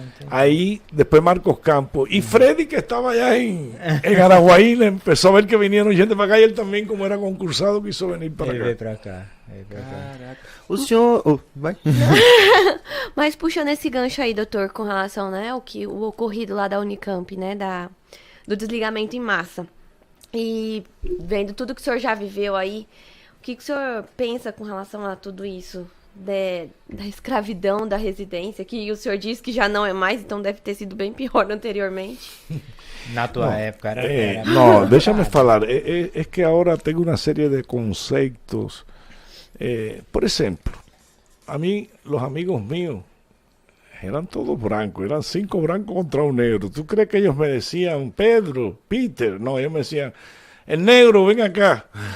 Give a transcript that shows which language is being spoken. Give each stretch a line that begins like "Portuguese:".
Spanish: Ahí, después Marcos Campos. Y Freddy, que estaba allá en Araguaí, le empezó a ver que vinieron gente para acá y él también, como era concursado, quiso venir para
Portuguese: Ele
Spanish: acá.
Portuguese: veio pra cá. Caraca. O senhor. Vai. Mas puxando esse gancho aí, doutor, com relação, né, o ocorrido lá da Unicamp, né, do desligamento em massa. E vendo tudo que o senhor já viveu aí, o que o senhor pensa com relação a tudo isso? Da escravidão, da residência, que o senhor disse que já não é mais, então deve ter sido bem pior anteriormente. Na tua época era
Spanish: No, déjame falar. Es que ahora tengo una serie de conceptos. Por ejemplo, a mí, los amigos míos eran todos blancos, eran 5 blancos contra un negro. ¿Tú crees que ellos me decían, Pedro, Peter? No, ellos me decían, el negro, ven acá.